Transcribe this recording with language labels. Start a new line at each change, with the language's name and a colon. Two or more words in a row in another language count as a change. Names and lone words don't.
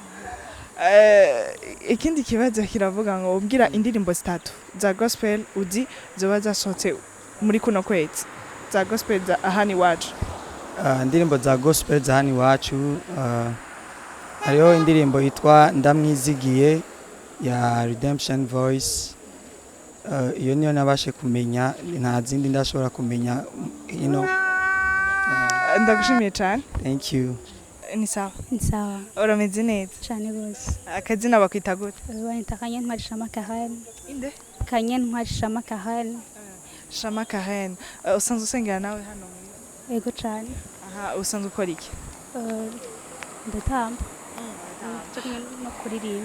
Rundi: Ikindi kibazo kiravuga ngo ubwira indirimbo zitatu za gospel uzi zoba zasohotse muri kuno kwezi za gospel za ahani wacu. Indirimbo za gospel za hano iwacu hariho indirimbo yitwa ndamwizigiye ya Redemption Voice. Iyo niyo nabashe kumenya, nta zindi ndashobora kumenya,
English: you know.
Rundi: Ndagushimiye cyane.
English: Thank you.
Rundi: Ni sawa. Ni sawa. Urameze neza? Cyane gose. Akazina bakwita gute? Banita Kanyen Ntwari Shama Kahani. Inde? Kanyen Ntwari Shama Kahani. Shama Kahani. Usanzwe usengera nawe hano muri? Ego cyane. Aha, usanzwe ukora iki? Ndatamba. No kuririmba.